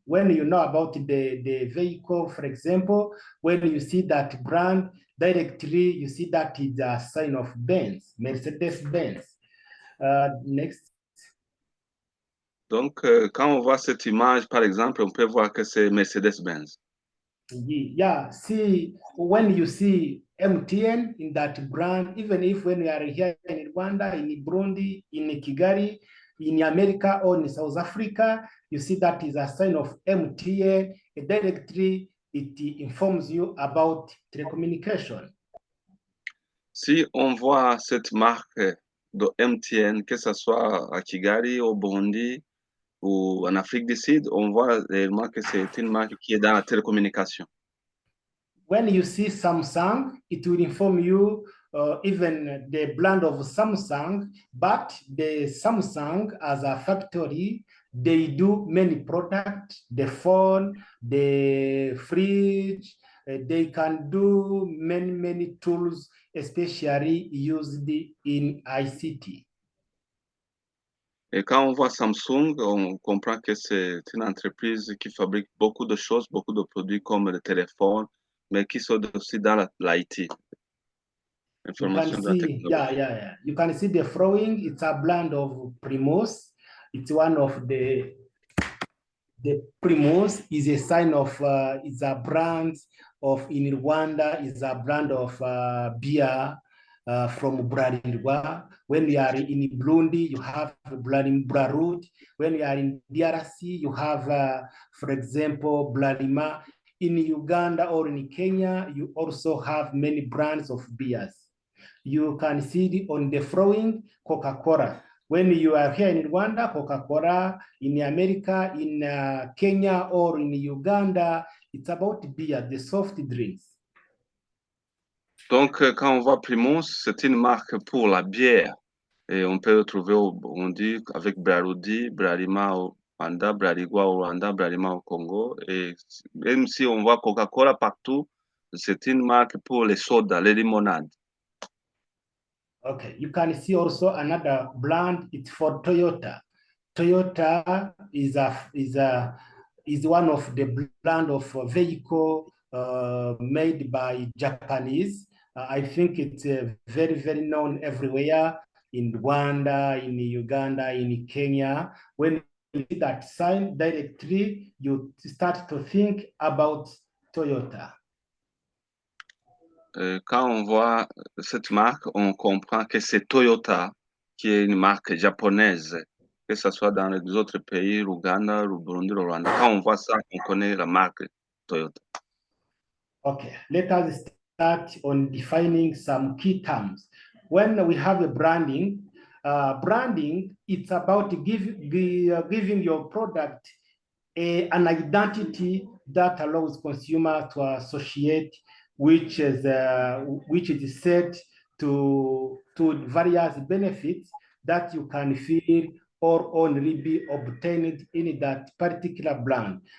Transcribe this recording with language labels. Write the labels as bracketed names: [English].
[English] When you know about the vehicle, for example, when you see that brand, directly you see that it's a sign of Benz, Mercedes-Benz. Next. [French] Donc, quand on voit cette image, par exemple, on peut voir que c'est Mercedes-Benz. [English] Yeah, see, when you see MTN in that brand, even if when we are here in Rwanda, in Burundi, in Kigali, in America or in South Africa, you see that is a sign of MTN. Directly, it informs you about telecommunication. [French] Si on voit cette marque de MTN, que ce soit à Kigali, au Burundi, ou en Afrique du Sud, on voit réellement que c'est une marque qui est dans la télécommunication. [English] When you see Samsung, it will inform you even the brand of Samsung, but the Samsung as a factory, they do many products, the phone, the fridge, they can do many tools, especially used in ICT. [French] Et quand on voit Samsung, on comprend que c'est une entreprise qui fabrique beaucoup de choses, beaucoup de produits comme le téléphone, mais qui sont aussi dans l'IT. [English] Information you can see, yeah. You can see the flowing. It's a brand of Primos. It's one of the Primos is a sign of, it's a brand of, in Rwanda, is a brand of beer from Bralirwa. When you are in Burundi, you have Bralirwa. When you are in DRC, you have, for example, Bralima. In Uganda or in Kenya, you also have many brands of beers. You can see on the flowing Coca-Cola. When you are here in Rwanda, Coca-Cola, in America, in Kenya or in Uganda, it's about beer, the soft drinks. [French] Donc, quand on voit Primos, c'est une marque pour la bière. Et on peut le trouver au Burundi avec Braludi, Bralima au Rwanda, Bralirwa au Rwanda, Bralima au Congo. Et même si on voit Coca-Cola partout, c'est une marque pour les sodas, les limonades. [English] Okay, you can see also another brand. It's for Toyota. Toyota is one of the brand of vehicle made by Japanese. I think it's very, very known everywhere in Rwanda, in Uganda, in Kenya. When you see that sign directly, you start to think about Toyota. [French] Quand on voit cette marque, on comprend que c'est Toyota qui est une marque japonaise, que ce soit dans les autres pays, l'Ouganda, le Burundi, le Rwanda. Quand on voit ça, on connaît la marque Toyota. [English] Okay, let us start on defining some key terms. When we have a branding, it's about giving your product an identity that allows consumers to associate, which is set to various benefits that you can feel or only be obtained in that particular brand.